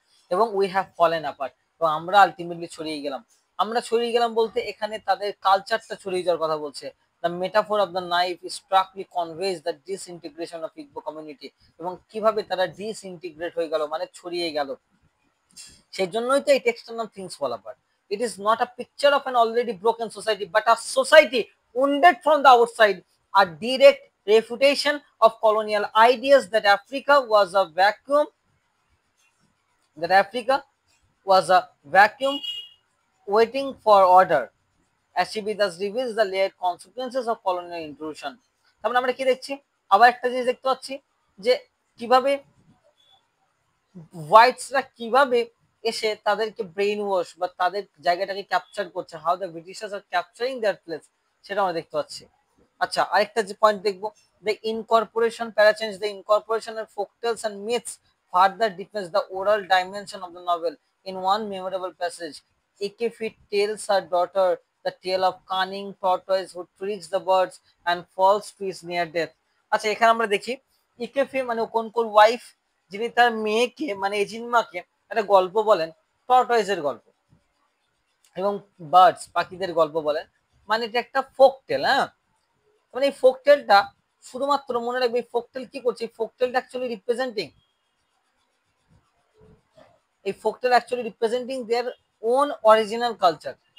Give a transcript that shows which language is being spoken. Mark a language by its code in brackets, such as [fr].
[bn] এবং [en] We have fallen apart. [bn] তো আমরা আলটিমেটলি ছড়িয়ে গেলাম। আমরা ছড়িয়ে গেলাম বলতে এখানে তাদের কালচারটা ছড়িয়ে যাওয়ার কথা বলছে। [en] The metaphor of the knife strikingly conveys the disintegration of Igbo community. [bn] এবং কিভাবে তারা ডিসইন্টিগ্রেট হয়ে গেল, মানে ছড়িয়ে গেল। সেই জন্যই তো এই টেক্সটার নাম things fall apart. [en] It is not a picture of an already broken society, but a society wounded from the outside, a direct refutation of colonial ideas that Africa was a vacuum, that Africa was a vacuum waiting for order. Ashby thus reveals the layered consequences of colonial intrusion. [bn] তার মানে আমরা কি দেখছি? আবার একটা জিনিস দেখতে পাচ্ছি যে কিভাবে হোয়াইটসরা কিভাবে এসে তাদেরকে ব্রেইন ওয়াশ বা তাদের জায়গাটাকে ক্যাপচার করছে, [en] how the Britishers are capturing their place, [bn] সেটা আমরা দেখতে পাচ্ছি। আচ্ছা, আরেকটা যে পয়েন্ট দেখবো, [en] The incorporation para change, the incorporation of folktales and myths further deepens the oral dimension of the novel in one memorable passage. Ikefit tells her daughter the tale of cunning tortoise who tricks the birds and falls to his near death. [bn] আচ্ছা, এখানে আমরা দেখি ইকেফি মানে কোন কোন wife, যিনি তার মেয়েকে মানে এজিনমাকে একটা গল্প বলেন, টর্টয়েজের গল্প, এবং বার্ডস পাখিদের গল্প বলেন। মানে এটা একটা ফোক টেল, হ্যাঁ। মানে এই ফোক টেলটা শুধুমাত্র মনে রাখবে, এই ফোক টেল কি করছে, এই ফোক টেলটা অ্যাকচুয়ালি রিপ্রেজেন্টিং, এই folk tell [en] Actually representing their own original culture.